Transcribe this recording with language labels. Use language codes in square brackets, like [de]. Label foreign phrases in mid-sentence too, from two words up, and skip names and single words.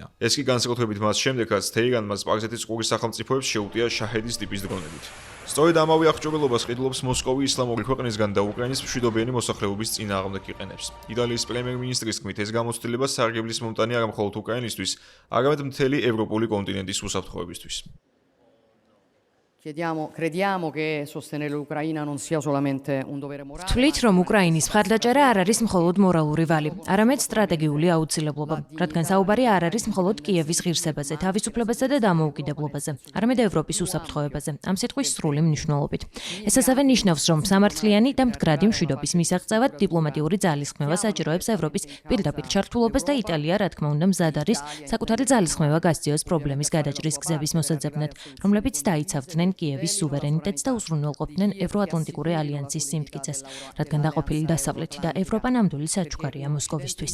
[ka] ეს კი განსაკუთრებით მას შემდეგ, რაც თეირანმა სპარსეთის ყურის სახელმწიფოებს შეუტია შაჰედის ტიპის დრონებით. სწორედ ამავე აღჭურვილობას ყიდულობს მოსკოვი ისლამური ქვეყნისგან და უკრაინის მშვიდობიანი მოსახლეობის წინააღმდეგ იყენებს. იტალიის პრემიერ-მინისტრის თქმით, ეს გამოცდილება სარგებლის მომტანი არა მხოლოდ უკრაინისთვის, არამედ მთელი ევროპული კონტინენტის უსაფრთხოებისთვის. [it] Crediamo che sostenere l'Ucraina non sia solamente un dovere morale. [ka] Ვთვლით, რომ უკრაინის მხარდაჭერა არ არის მხოლოდ მორალური ვალი, არამედ სტრატეგიული აუცილებლობა, რადგან საუბარი არ არის მხოლოდ კიევის ღირსებაზე, თავისუფლებაზე და დამოუკიდებლობაზე, არამედ ევროპის უსაფრთხოებაზე, ამ სიტყვის სრული მნიშვნელობით. ეს ასევე ნიშნავს, რომ სამართლიანი და მდგრადი მშვიდობის მისაღწევად დიპლომატიური ძალისხმევა საჭიროებს ევროპის პირდაპირ ჩართულობას და იტალია, რა თქმა უნდა, მზად არის საკუთარი ძალისხმევა გასწიოს პრობლემის გადაჭრის გზების მოსაძებნად, რომლებიც დაიცავდნენ კიევის სუვერენიტეტს და უზრუნველყოფდნენ ევროატლანტიკური ალიანსის სიმტკიცეს, რადგან დაყოფილი დასავლეთი და ევროპა ნამდვილი საჩუქარია მოსკოვისთვის.